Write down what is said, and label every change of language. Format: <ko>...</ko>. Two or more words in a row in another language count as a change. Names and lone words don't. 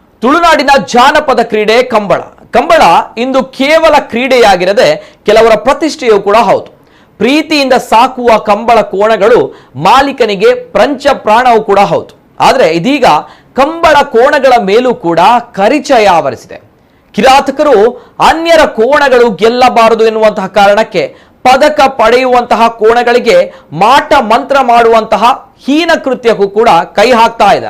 <kn>ತುಳುನಾಡಿನ ಜಾನಪದ ಕ್ರೀಡೆ ಕಂಬಳ. ಕಂಬಳ ಇಂದು ಕೇವಲ ಕ್ರೀಡೆಯಾಗಿರದೆ ಕೆಲವರ ಪ್ರತಿಷ್ಠೆಯೂ ಕೂಡ ಹೌದು. ಪ್ರೀತಿಯಿಂದ ಸಾಕುವ ಕಂಬಳ ಕೋಣಗಳು ಮಾಲೀಕನಿಗೆ ಪ್ರಂಚ ಪ್ರಾಣವೂ ಕೂಡ ಹೌದು. ಆದರೆ ಇದೀಗ ಕಂಬಳ ಕೋಣಗಳ ಮೇಲೂ ಕೂಡ ಕರಿಚಯ ಆವರಿಸಿದೆ. ಕಿರಾತಕರು ಅನ್ಯರ ಕೋಣಗಳು ಗೆಲ್ಲಬಾರದು ಎನ್ನುವಂತಹ ಕಾರಣಕ್ಕೆ ಪದಕ ಪಡೆಯುವಂತಹ ಕೋಣಗಳಿಗೆ ಮಾಟ ಮಂತ್ರ ಮಾಡುವಂತಹ ಹೀನ ಕೃತ್ಯಕ್ಕೂ ಕೂಡ ಕೈ ಹಾಕ್ತಾ ಇದ್ದಾರೆ.</kn>